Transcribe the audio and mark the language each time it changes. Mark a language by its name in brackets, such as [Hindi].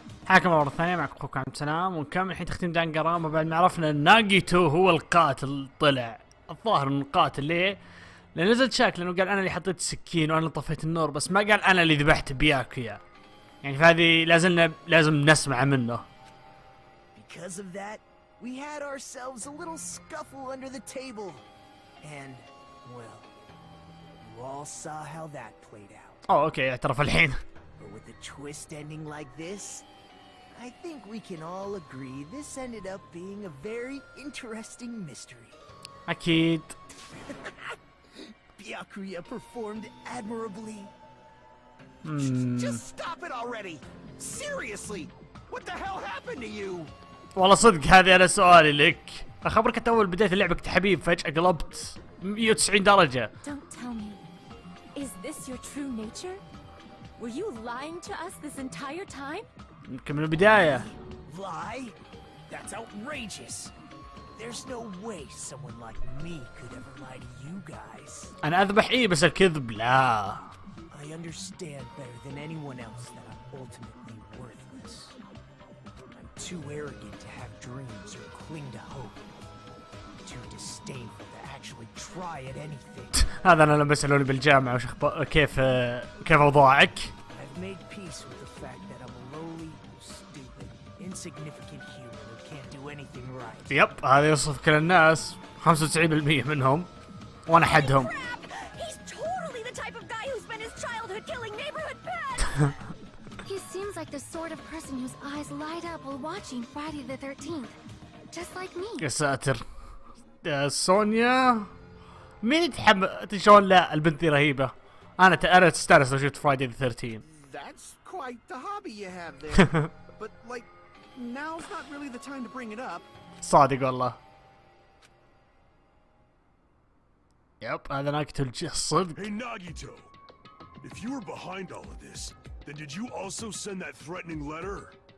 [Arabic] حياكم الله مرة ثانية، معكم اخوكم عبد السلام، ونكمل الحين تختيم دنقنرونبا بعد ما عرفنا ان ناجيتو هو القاتل. طلع الظاهر انه القاتل. ليه؟ لأنه نزل شاك، لانه قال انا اللي حطيت السكين وانا اللي طفيت النور، بس ما قال انا اللي ذبحت بياكويا. يعني فهذه لازم نسمع منه. [English] Because of that, we had ourselves a little scuffle under the table. And, well, you all saw how that played out. [Arabic] اوكي اعترف الحين. [English] But with a twist ending like this, I think we can all agree this ended up being a very interesting mystery. [Arabic] اكيد. [English] Byakuya performed admirably. Just stop it already! Seriously! What the hell happened to you? [Arabic] والله صدق هذه انا سؤالي لك. اخبرك انت اول بداية اللعبة كنت حبيب، فجأة قلبت 190 درجة. [English] Don't tell me. Is this your true nature? Were you lying to us this entire time? [Arabic] يمكن من البداية. [English] Lie? That's outrageous. There's no way someone like me could ever lie to you guys. [Arabic] انا اذبح بس الكذب لا. [English] I understand better than anyone else that I'm ultimately worthless. I'm too arrogant to have dreams or cling to hope. Too disdainful to actually try at anything. [Arabic] هذا انا لما سألوني بالجامعة وش كيف اوضاعك؟ [English] I've made peace with the fact that I'm a lowly, stupid, insignificant human who can't do anything right. [Arabic] يب هذا يوصف كل الناس، 95% منهم وانا حدهم. [English] He's totally the type of guy who spent his childhood killing neighborhood pets. He seems like the sort of person whose eyes light up while watching Friday the 13th, just like me. [Arabic] يا ساتر. يا سونيا مين يتحمل؟ شلون لا البنت دي رهيبة. انا تستانس لو شفت فرايدي ذا 13. [English] That's quite the hobby you have there. But like, now's not really the time to bring it up. [Arabic] صادق والله. يب هذا ناجيتو الصدق. [English] Hey Nagito, if you were behind all of this, then did you also send that threatening letter?